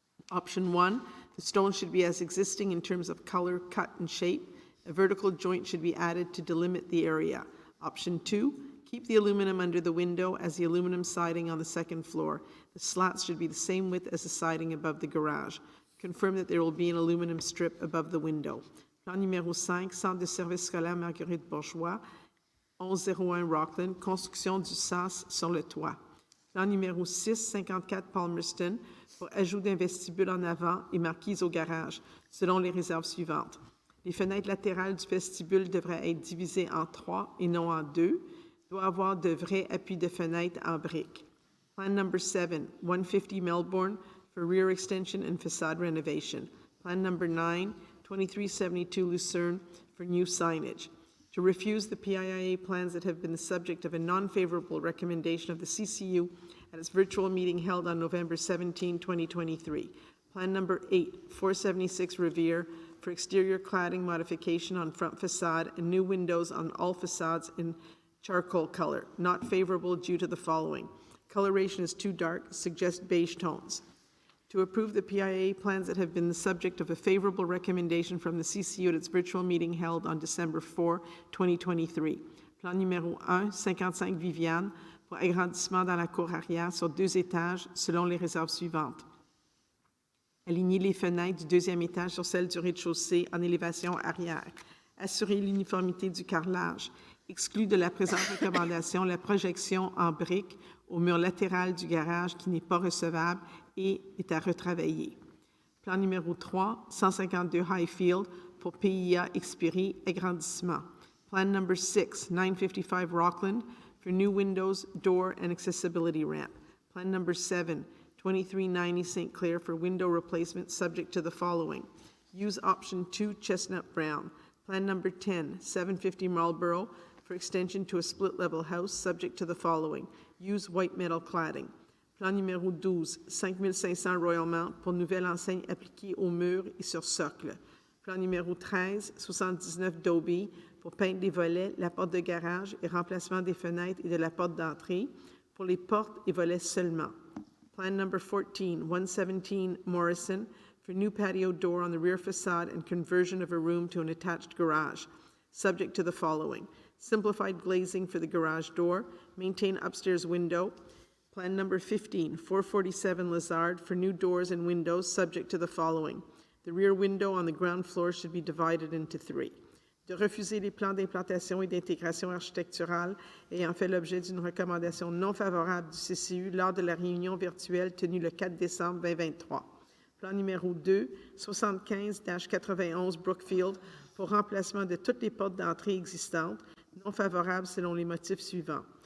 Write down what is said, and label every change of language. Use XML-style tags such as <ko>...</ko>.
<en>Option 1, the stone should be as existing in terms of color, cut, and shape. A vertical joint should be added to delimit the area. Option 2, keep the aluminum under the window as the aluminum siding on the second floor. The slats should be the same width as the siding above the garage. Confirm that there will be an aluminum strip above the window.</en> <fr>Plan numéro 5, Centre de service scolaire Marguerite Bourgeois, 1101 Rockland, construction du sas sur le toit. Plan numéro 6, 54 Palmerston, pour ajout d'un vestibule en avant et marquise au garage, selon les réserves suivantes. Les fenêtres latérales du vestibule devraient être divisées en 3 et non en 2. Il doit avoir de vrais appuis de fenêtres en briques.</fr> <en>Plan number 7, 150 Melbourne, for rear extension and facade renovation. Plan number 9, 2372 Lucerne, for new signage. To refuse the PIIA plans that have been the subject of a non-favorable recommendation of the CCU at its virtual meeting held on November 17, 2023. Plan number 8, 476 Revere, for exterior cladding modification on front facade and new windows on all facades in charcoal color, not favorable due to the following. Coloration is too dark, suggest beige tones. To approve the PIA plans that have been the subject of a favorable recommendation from the CCU at its virtual meeting held on December 4, 2023.</en> <fr>Plan numéro 1, 55 Viviane, pour agrandissement dans la cour arrière sur 2 étages selon les réserves suivantes. Aligner les fenêtres du 2e étage sur celles du rez-de-chaussée en élévation arrière. Assurer l'uniformité du carrelage. Exclut de la présente recommandation la projection en briques au mur latéral du garage qui n'est pas recevable et est à retravailler. Plan numéro 3, 152 Highfield pour PIA Xperi Agrandissement.</fr> <en>Plan number 6, 955 Rockland for new windows, door, and accessibility ramp. Plan number 7, 2390 St. Clair for window replacement subject to the following. Use option 2 Chestnut Brown. Plan number 10, 750 Marlborough for extension to a split-level house subject to the following. Use white metal cladding.</en> <fr>Plan numéro 12, 5500 Royal Mount pour nouvelle enseigne appliquée aux murs et sur socle. Plan numéro 13, 79 Dobie pour peindre les volets, la porte de garage et remplacement des fenêtres et de la porte d'entrée pour les portes et volets seulement.</fr> <en>Plan number 14, 117 Morrison for new patio door on the rear facade and conversion of a room to an attached garage, subject to the following. Simplified glazing for the garage door, maintain upstairs window. Plan number 15, 447 Lazard for new doors and windows, subject to the following. The rear window on the ground floor should be divided into 3.</en> <fr>De refuser les plans d'implantation et d'intégration architecturale ayant fait l'objet d'une recommandation non favorable du CCU lors de la réunion virtuelle tenue le 4 décembre 2023. Plan numéro 2, 75-91 Brookfield pour remplacement de toutes les portes d'entrée existantes, non favorables selon les motifs suivants.</fr>